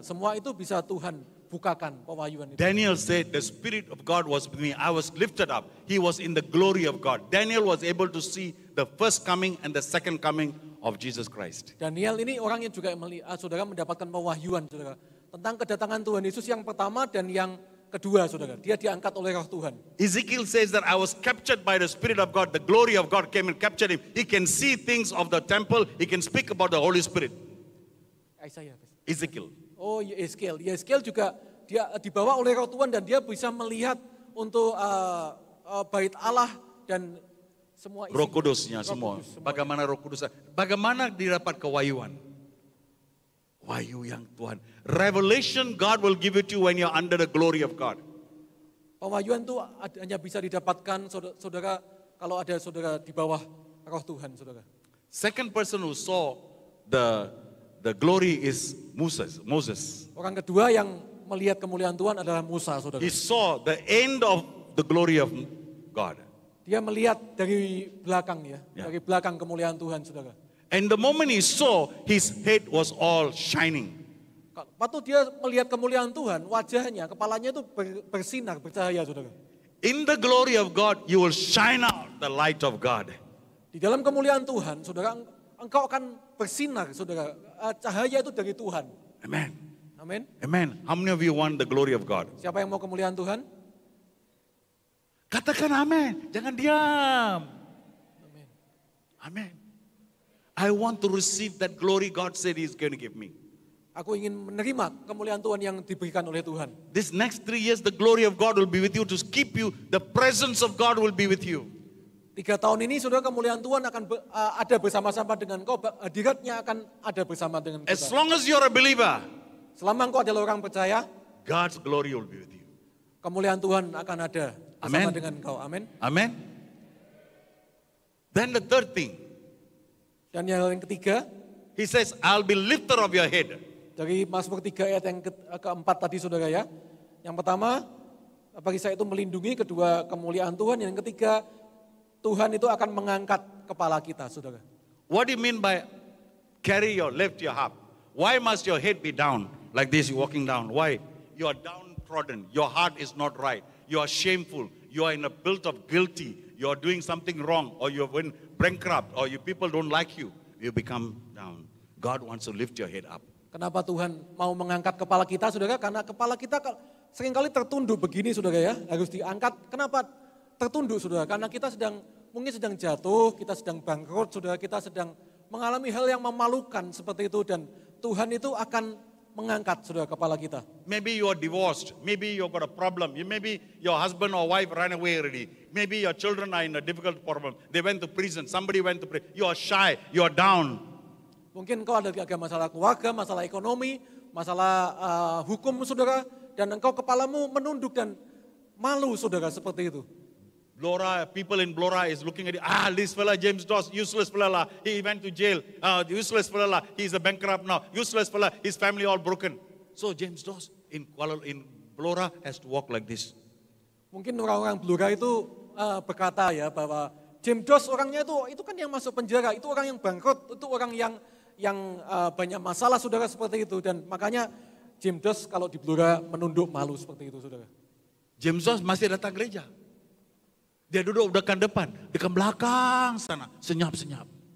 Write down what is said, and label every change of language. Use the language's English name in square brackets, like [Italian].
[Indonesian] Semua itu bisa Tuhan bukakan pewahyuan itu. [English] Daniel said, the Spirit of God was with me. I was lifted up. He was in the glory of God. Daniel was able to see the first coming and the second coming of Jesus Christ. [Indonesian] Daniel ini orang yang juga saudara mendapatkan pewahyuan, saudara, tentang kedatangan Tuhan Yesus yang pertama dan yang kedua, saudara. Dia diangkat oleh Roh Tuhan. [English] Ezekiel says that I was captured by the Spirit of God. The glory of God came and captured him. He can see things of the temple. He can speak about the Holy Spirit. Ezekiel. [Indonesian] Oh, Yeskiel. Yeskiel juga dia dibawa oleh Roh Tuhan dan dia bisa melihat untuk bait Allah dan semua isi. Roh Kudusnya semua. Bagaimana Roh Kudus? Bagaimana didapat kewahyuan? Wahyu yang Tuhan. [English] Revelation God will give it to you when you're under the glory of God. [Indonesian] Pewahyuan itu hanya bisa didapatkan saudara kalau ada saudara di bawah Roh Tuhan, saudara. [English] Second person who saw the glory is Moses. [Indonesian] Orang kedua yang melihat kemuliaan Tuhan adalah Musa, saudara. [English] He saw the end of the glory of God. [Indonesian] Dia melihat dari belakang ya, Ya. dari belakang kemuliaan Tuhan, saudara. [English] And the moment he saw, his head was all shining. [Indonesian] Waktu dia melihat kemuliaan Tuhan, wajahnya, kepalanya itu bersinar, bercahaya, saudara. [English] In the glory of God, you will shine out the light of God. [Indonesian] Di dalam kemuliaan Tuhan, saudara, engkau akan bersinar, saudara. Cahaya itu dari Tuhan. [English] Amen. [Indonesian] Amin. [English] Amen. How many of you want the glory of God? [Indonesian] Siapa yang mau kemuliaan Tuhan? Katakan amin. Jangan diam. Amin. [English] Amen. I want to receive that glory God said He's going to give me. [Indonesian] Aku ingin menerima kemuliaan Tuhan yang diberikan oleh Tuhan. [English] This next 3 years, the glory of God will be with you to keep you. The presence of God will be with you. [Indonesian] 3 tahun ini, saudara, kemuliaan Tuhan akan ada bersama-sama dengan kau. Hadiratnya akan ada bersama dengan [English] As [Indonesian] kita. [English] long as you're a believer, [Indonesian] Selama engkau adalah orang percaya, [English] God's glory will be with you. [Indonesian] kemuliaan Tuhan akan ada bersama [English] Amen. [Indonesian] dengan engkau. Amin. [English] Amen. Then the third thing, [Indonesian] Dan yang ketiga, [English] He says, I'll be lifter of your head. [Indonesian] dari Mazmur 3 ayat yang keempat tadi, saudara ya. Yang pertama, bagi saya itu melindungi. Kedua, kemuliaan Tuhan. Yang ketiga, Tuhan itu akan mengangkat kepala kita, saudara. [English] What do you mean by carry your lift your up? Why must your head be down like this? You're walking down. Why? You are downtrodden. Your heart is not right. You are shameful. You are in a guilt of guilty. You are doing something wrong, or you have been bankrupt, or you people don't like you. You become down. God wants to lift your head up. [Indonesian] Kenapa Tuhan mau mengangkat kepala kita, saudara? Karena kepala kita seringkali tertunduk begini, saudara ya. Harus diangkat. Kenapa tertunduk, saudara? Karena kita mungkin sedang jatuh, kita sedang bangkrut, saudara. Kita sedang mengalami hal yang memalukan seperti itu. Dan Tuhan itu akan mengangkat, saudara, kepala kita. [English] Maybe you are divorced. Maybe you've got a problem. Maybe your husband or wife ran away already. Maybe your children are in a difficult problem. They went to prison. Somebody went to prison. You are shy. You are down. [Indonesian] Mungkin kau ada masalah keluarga, masalah ekonomi, masalah hukum, saudara. Dan engkau kepalamu menunduk dan malu, saudara, seperti itu. [English] Blora, people in Blora is looking at it. This fella, James Doss, useless fella. He went to jail. Useless fella. He's a bankrupt now. Useless fella. His family all broken. So James Doss in Blora has to walk like this. [Indonesian] Mungkin orang-orang Blora itu berkata ya bahwa James Doss orangnya itu kan yang masuk penjara, itu orang yang bangkrut, itu orang yang banyak masalah, saudara, seperti itu. Dan makanya James Doss kalau di Blora menunduk malu seperti itu, saudara. [Malay] James Doss masih datang gereja. Dia duduk dekat depan, dekat belakang sana, senyap-senyap.